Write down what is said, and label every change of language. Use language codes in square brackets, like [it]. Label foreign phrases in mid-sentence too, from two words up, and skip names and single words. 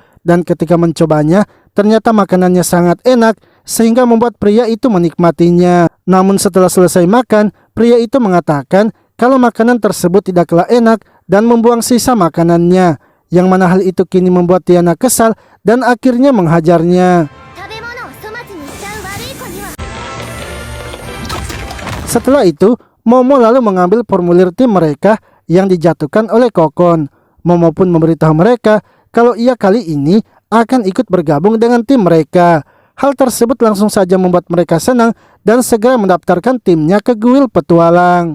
[id] Dan ketika mencobanya, ternyata makanannya sangat enak sehingga membuat pria itu menikmatinya. Namun setelah selesai makan, pria itu mengatakan kalau makanan tersebut tidaklah enak dan membuang sisa makanannya. Yang mana hal itu kini membuat Tiana kesal dan akhirnya menghajarnya. [ja] 食べ物を粗末にしちゃう悪い子には。 [id] Setelah itu, Momo lalu mengambil formulir tim mereka yang dijatuhkan oleh Kokon. Momo pun memberitahu mereka kalau ia kali ini akan ikut bergabung dengan tim mereka. Hal tersebut langsung saja membuat mereka senang dan segera mendaftarkan timnya ke kuil petualang.